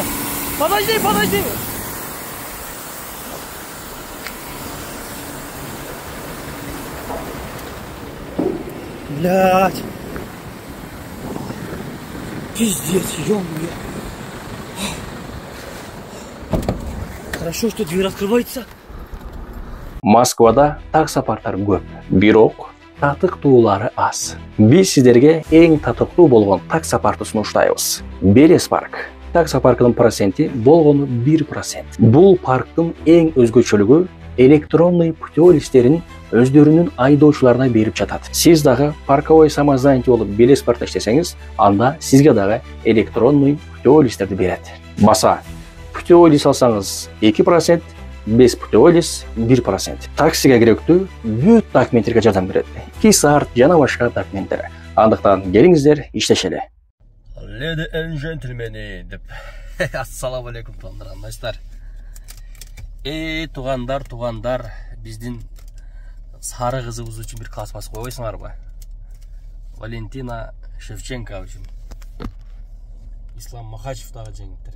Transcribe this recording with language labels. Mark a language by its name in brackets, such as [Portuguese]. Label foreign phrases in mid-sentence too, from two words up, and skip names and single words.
[Russian] Подожди! Блядь! Пиздец, ё-моё! Хорошо, что дверь открывается. [Kyrgyz] Москвада таксопарктар көп, бирок татыктуулары аз. Биз сиздерге эң татыктуу болгон таксопартты сунуштайбыз. Белес парк. Таксопарктын проценти болгону 1%. Бул парктын эң өзгөчөлүгү [Russian] электронный путеводителерин [Kyrgyz] өздөрүнүн айдоочуларына берип жатат. Сиз дагы [Russian] парковой самозанятый [Kyrgyz] болуп Белес паркта иштесеңиз, анда сизге дагы [Russian] электронный путеводителерди [Kyrgyz] берет. Баса путеводитель алсаңыз 2%, [Russian] без путеводитель [Kyrgyz] 1%. Таксиге керектүү бүт документтерге жардам берет. Кисарт жана башка документтер. Андыктан келиңиздер, иштешели. [English] Ladies and gentlemen, [Kyrgyz] деп. [Arabic] السلام عليكم, [Kyrgyz] туугандар. Туугандар, биздин сары кызыбыз үчүн бир класс басып койбойсуңарбы? Валентина Шевченко үчүн. Ислам Махачев дагы жеңиптир.